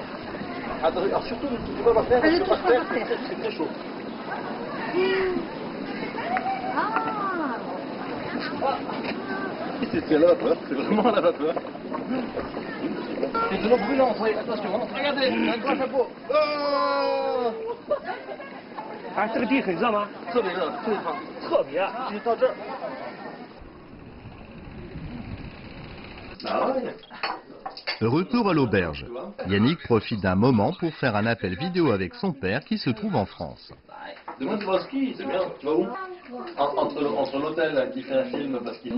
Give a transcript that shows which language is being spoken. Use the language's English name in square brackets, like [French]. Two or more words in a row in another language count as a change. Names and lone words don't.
[French] Attends, alors surtout, ne touche pas par terre, parce que par terre, c'est très chaud. C'est la vapeur, c'est vraiment la vapeur. C'est de l'eau brûlante, oui, attention, hein. Regardez, un grand chapeau. Oh, [Chinese] 这个地很热吗？特别热，特别烫，特别。你到这儿。 [French] Retour à l'auberge. Yannick profite d'un moment pour faire un appel vidéo avec son père qui se trouve en France. Demain tu vas au ski, c'est bien. Tu vas où? Entre l'hôtel qui fait un film parce qu'il